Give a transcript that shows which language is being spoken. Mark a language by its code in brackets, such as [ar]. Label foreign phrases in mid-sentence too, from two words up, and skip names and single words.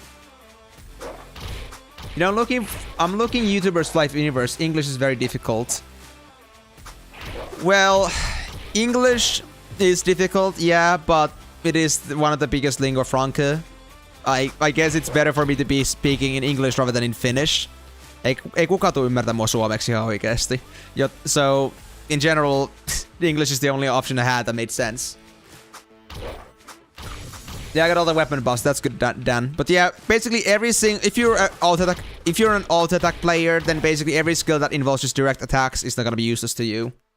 [en] You know, I'm looking YouTubers Life Universe. English is very difficult. Well, English is difficult, yeah, but it is one of the biggest lingua franca. I guess it's better for me to be speaking in English rather than in Finnish. [fi] Ei kukaan tule ymmärtää mua suomeksi ihan oikeesti. [en] So, in general, English is the only option I had that made sense. Yeah, I got all the weapon buffs. That's good, Dan. But yeah, basically everything. If you're an alt attack player, then basically every skill that involves just direct attacks is not gonna be useless to you.